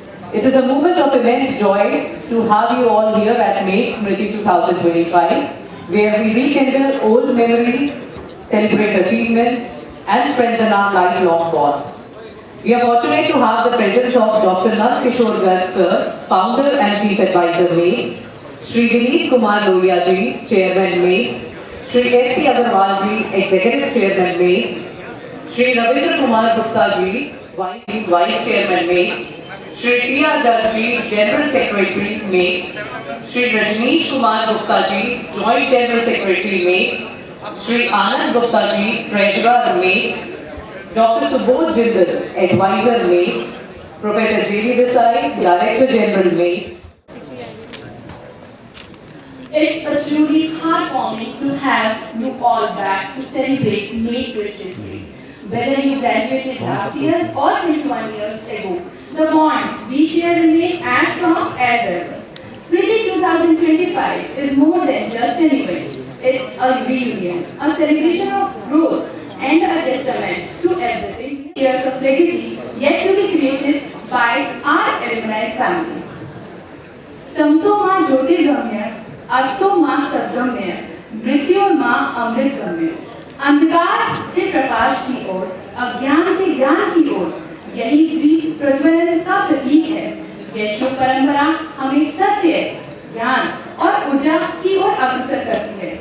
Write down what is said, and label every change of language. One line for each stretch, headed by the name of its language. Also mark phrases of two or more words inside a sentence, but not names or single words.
English: It is a moment of immense joy to have you all here at Maid Smriti 2025, where we rekindle old memories, celebrate achievements, and strengthen our lifelong bonds. We are fortunate to have the presence of Dr. Nand Kishore Garg Sir, Founder and Chief Advisor MAITS, Shri Vineet Kumar Lohia Ji, Chairman MAITS, Shri S.C. Agarwal Ji, Executive Chairman MAITS, Shri Ravindra Kumar Gupta Ji, Vice Chairman MAITS, Shri Priya Darji, General Secretary, Mates. Shri Rajneesh Kumar Gupta ji, Joint General Secretary, Mates. Shri Anand Gupta ji, Treasurer, Mates. Dr. Subodh Jindal, Advisor, Mates. Professor J.D. Desai, Director General, Mates. It's a truly heartwarming to have you all back to celebrate May 23. Whether you graduated last year or 21 years ago, the bond we share remain as strong as ever. Sweetie 2025 is more than just an event. It's a reunion, a celebration of growth, and a testament to everything years of legacy yet to be created by our alumni family.
Sanskrit: तमसो माँ ज्योतिर्गम्य, अस्तो माँ सद्गम्य, मृत्यु माँ अमृतगम्य।
Hindi: अंधकार से प्रकाश की ओर, अज्ञान से ज्ञान की ओर, यही दीप प्रज्वलन का प्रतीक है। वैष्णव परंपरा हमें सत्य, ज्ञान और ऊर्जा की ओर अग्रसर करती है।